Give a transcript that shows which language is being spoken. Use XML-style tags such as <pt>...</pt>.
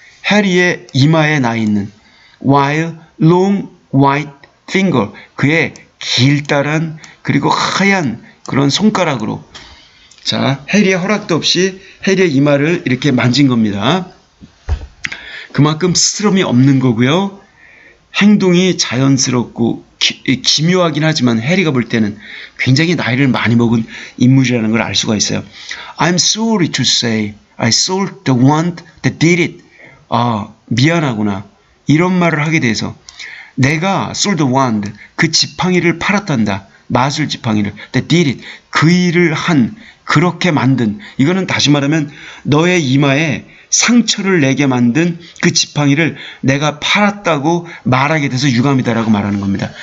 <ko>해리의 이마에 나 있는</ko> <en>while long white finger,</en> <ko>그의 길다란 그리고 하얀 그런 손가락으로, 자, 해리의 허락도 없이 해리의 이마를 이렇게 만진 겁니다. 그만큼 스스럼이 없는 거고요. 행동이 자연스럽고 기묘하긴 하지만 해리가 볼 때는 굉장히 나이를 많이 먹은 인물이라는 걸 알 수가 있어요.</ko> <en>I'm sorry to say I sold the one that did it.</en> <ko>미안하구나. 이런 말을 하게 돼서 내가</ko> <en>sold the wand,</en> <ko>그 지팡이를 팔았단다. 마술 지팡이를.</ko> <en>that did it.</en> <ko>그 일을 한 그렇게 만든, 이거는 다시 말하면 너의 이마에 상처를 내게 만든 그 지팡이를 내가 팔았다고 말하게 돼서 유감이다라고 말하는 겁니다.</ko>